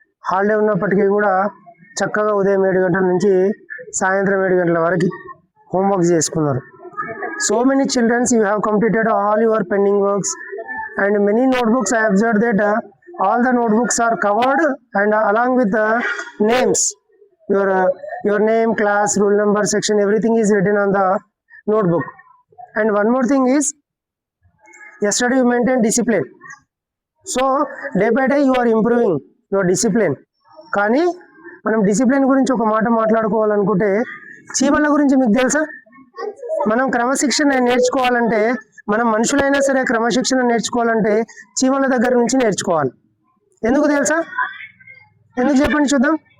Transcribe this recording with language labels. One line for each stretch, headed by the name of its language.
Telugu: Holiday ఉన్నప్పటికీ కూడా చక్కగా ఉదయం 7 గంటల నుంచి సాయంత్రం 7 గంటల వరకు హోంవర్క్ చేసుకున్నారు.
English: So many children, you have completed all your pending works and many notebooks. I observed that all the notebooks are covered and along with the names, your name, class, roll number, section, everything is written on the notebook. And one more thing is, yesterday you maintained discipline. So day by day you are improving your discipline.
Telugu: కానీ మనం discipline గురించి ఒక మాట మాట్లాడుకోవాలనుకుంటే చీమల గురించి మీకు తెలుసా? మనం క్రమశిక్షణ నేర్చుకోవాలంటే, మనం మనుషులైనా సరే క్రమశిక్షణ నేర్చుకోవాలంటే చీమల దగ్గర నుంచి నేర్చుకోవాలి. ఎందుకు తెలుసా? ఎందుకు చెప్పండి చూద్దాం.